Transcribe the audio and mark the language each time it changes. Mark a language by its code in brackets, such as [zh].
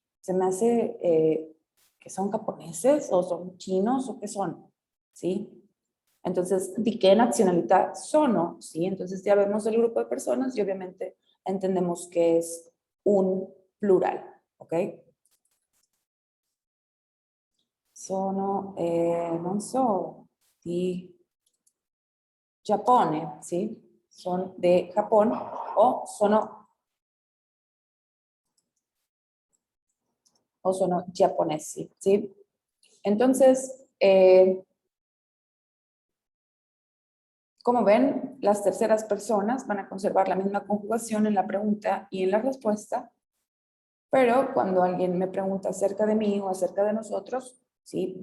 [es] Se me hace que son japoneses o son chinos o qué son, ¿sí? Entonces, ¿di qué nacionalidad sono? ¿Sí? Entonces ya vemos el grupo de personas y obviamente entendemos que es un plural, ¿ok? [it] Sono, non so, di Giappone, ¿sí? [es] Son de Japón o [it] sono giapponesi, [es] ¿sí? Entonces, como ven, las terceras personas van a conservar la misma conjugación en la pregunta y en la respuesta, pero cuando alguien me pregunta acerca de mí o acerca de nosotros, ¿sí?